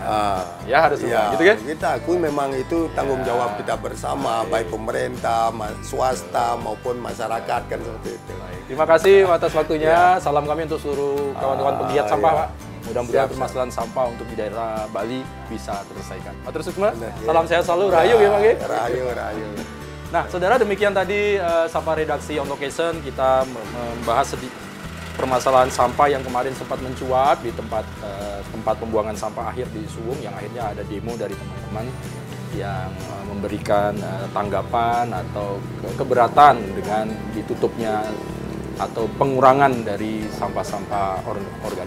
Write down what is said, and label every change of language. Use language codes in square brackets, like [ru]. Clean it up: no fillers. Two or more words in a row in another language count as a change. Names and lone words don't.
[id] Ya harus gitu kan? Kita akui memang itu tanggung jawab kita bersama, baik pemerintah, swasta maupun masyarakat kan seperti itu. Terima kasih atas waktunya. Salam kami untuk seluruh kawan-kawan penggiat sampah Pak. Mudah-mudahan permasalahan sampah untuk di daerah Bali bisa terselesaikan. [ban] Matur suksma. [id] Salam sehat selalu. Rahayu ya Pak. Rahayu. Nah, saudara, demikian tadi Sapa Redaksi On Location. Kita membahas permasalahan sampah yang kemarin sempat mencuat di tempat pembuangan sampah akhir di Suwung, yang akhirnya ada demo dari teman-teman yang memberikan tanggapan atau keberatan dengan ditutupnya atau pengurangan dari sampah-sampah organik.